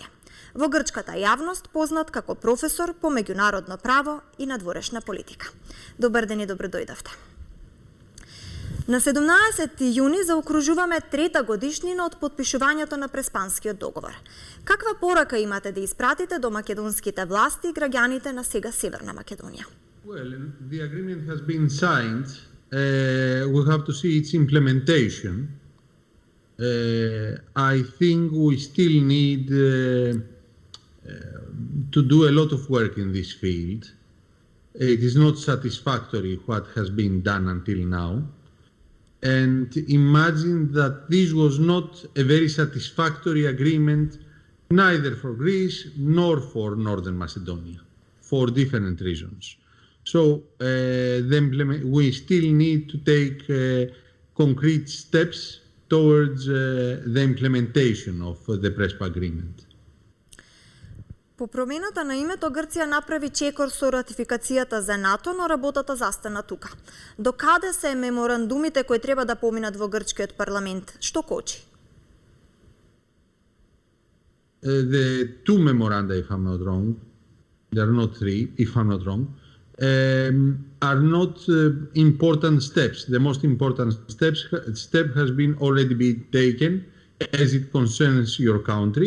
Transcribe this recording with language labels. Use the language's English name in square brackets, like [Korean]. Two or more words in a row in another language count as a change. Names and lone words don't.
[Macedonian] Во грчката јавност познат како професор по меѓународно право и надворешна политика. Добар ден и добро дојдовте. На 17 јуни заокружуваме трета годишнина од потпишувањето на Преспанскиот договор. Каква порака имате да испратите до македонските власти и граѓаните на сега Северна Македонија? [English] Well, the agreement has been signed. We have to see its implementation. I think we still need to do a lot of work in this field. It is not satisfactory what has been done until now. And imagine that this was not a very satisfactory agreement neither for Greece nor for Northern Macedonia, for different reasons. So we still need to take concrete steps towards the implementation of the Prespa agreement. [Macedonian] По промената на името Грција направи чекор со ратификацијата за НАТО, но работата застана тука. До каде се меморандумите кои треба да поминат во грчкиот парламент? Што кочи? [English] The two memoranda, if I'm not wrong, there are not three, if I'm not wrong, are not important steps. The most important step has been already been taken as it concerns your country.